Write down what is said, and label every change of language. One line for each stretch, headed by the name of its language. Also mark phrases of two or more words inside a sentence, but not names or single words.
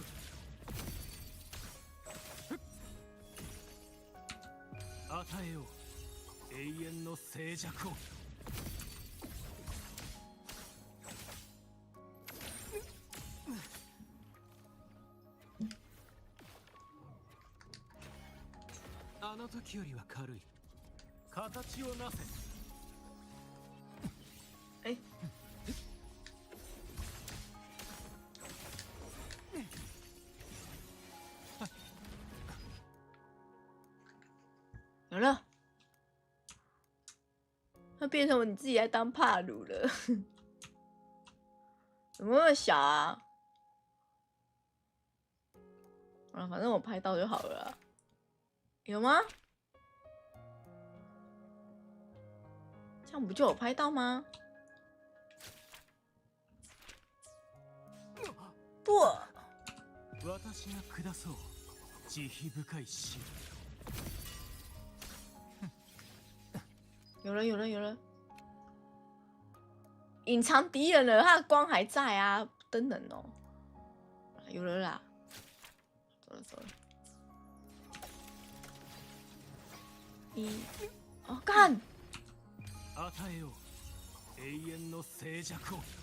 Japanese: 与えよう永遠の静寂を。あの時よりは軽い。形をなせ。
Chinese: 哎，有了，它变成你自己来当帕鲁了，怎么那么小啊？啊，反正我拍到就好了啦。有吗？这样不就有拍到吗？不。
Japanese: 私が下そう慈悲深い死。
Chinese: 有了有了有了，隐藏敌人了，他的光还在啊，灯能哦，有了啦，走了走了。哦，干！
Japanese: 与えよう永遠の静寂を。